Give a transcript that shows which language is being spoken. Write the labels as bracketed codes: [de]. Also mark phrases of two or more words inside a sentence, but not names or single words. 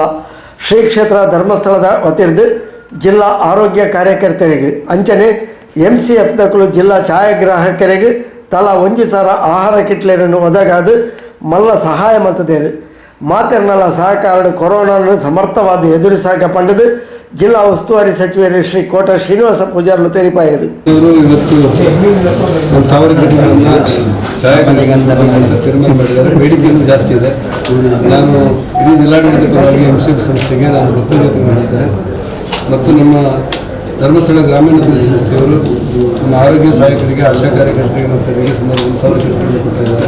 [tcy] ಶ್ರೀ ಕ್ಷೇತ್ರ ಧರ್ಮಸ್ಥಳದ ವತಿರ್ದು ಜಿಲ್ಲಾ ಆರೋಗ್ಯ ಕಾರ್ಯಕರ್ತರಿಗೆ ಅಂಚನೆ MCF ಜಿಲ್ಲಾ ಛಾಯಾಗ್ರಾಹಕರಿಗೆ ತಲಾ 1,000 ಆಹಾರ ಕಿಟ್ಲೆಯನ್ನು ಒದಗಾದು ಮಲ್ಲ ಸಹಾಯ ಮಂತದೇರು. ಮಾತೆರ್ನಲ ಸಹಕಾರ ಕೊರೋನಾವನ್ನು ಸಮರ್ಥವಾದ ಎದುರಿಸಾಕ ಪಂಡದು ಜಿಲ್ಲಾ ಉಸ್ತುವಾರಿ ಸಚಿವರು ಶ್ರೀ ಕೋಟ ಶ್ರೀನಿವಾಸ ಪೂಜಾರ್ಲು ತೆರಿಪಾಯರು. [kn] ಇವತ್ತು 1,000 ಕಿಟ್ಗಳನ್ನು ತೀರ್ಮಾನ ಮಾಡಿದ್ದಾರೆ. ಬೇಡಿಕೆಯೂ ಜಾಸ್ತಿ ಇದೆ. ನಾನು ಇಡೀ ಜಿಲ್ಲಾಡಳಿತ ಪರವಾಗಿ MCF ಸಂಸ್ಥೆಗೆ ನಾನು ಕೃತಜ್ಞತೆ ಮಾಡಿದ್ದೇನೆ ಮತ್ತು ನಮ್ಮ ಧರ್ಮಸ್ಥಳ ಗ್ರಾಮೀಣಾಭಿವೃದ್ಧಿ ಸಂಸ್ಥೆಯವರು ನಮ್ಮ ಆರೋಗ್ಯ ಸಹಾಯಕರಿಗೆ, ಆಶಾ ಕಾರ್ಯಕರ್ತರಿಗೆ ಮತ್ತು ಅವರಿಗೆ ಸುಮಾರು 1,000 ಕಿಟ್ಗಳನ್ನು ಕೊಟ್ಟಿದ್ದಾರೆ.